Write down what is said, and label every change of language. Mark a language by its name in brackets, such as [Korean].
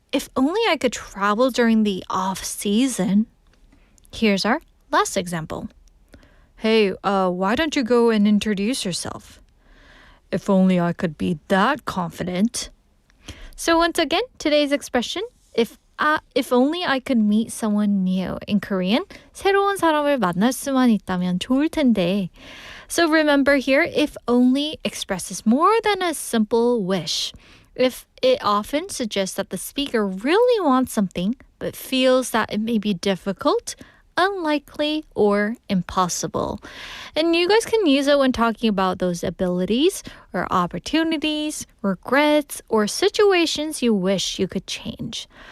[English] If only I could travel during the off-season. Here's our last example. Hey, why don't you go and introduce yourself? If only I could be that confident. So once again, today's expression, if only I could meet someone new. In Korean, [Korean] 새로운 사람을 만날 수만 있다면 좋을 텐데. [English] So remember here, if only expresses more than a simple wish. If it often suggests that the speaker really wants something, but feels that it may be difficult, unlikely, or impossible. And you guys can use it when talking about those abilities or opportunities, regrets, or situations you wish you could change.